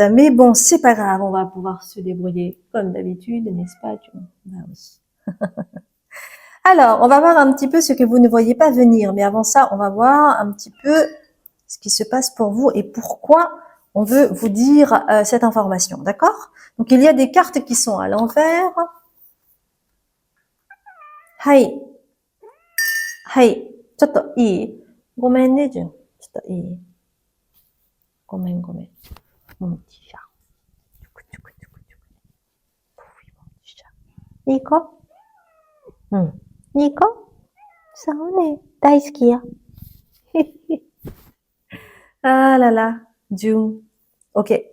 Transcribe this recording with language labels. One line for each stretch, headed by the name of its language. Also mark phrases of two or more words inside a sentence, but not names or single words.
French: Mais bon, c'est pas grave, on va pouvoir se débrouiller comme d'habitude, n'est-ce pas, June? Bah oui. Alors, on va voir un petit peu ce que vous ne voyez pas venir. Mais avant ça, on va voir un petit peu ce qui se passe pour vous et pourquoi on veut vous dire cette information, d'accord? Donc, il y a des cartes qui sont à l'envers.
Japanese: はい。はい. ちょっといい. ごめんね、Jun. ちょっといい. ごめん、ごめん.
French: Mon petit chat. Oui, mon petit chat. Nico? Nico?
Japanese: そうね？大好きや.
French: Ah là là.
Japanese: Jun. Ok.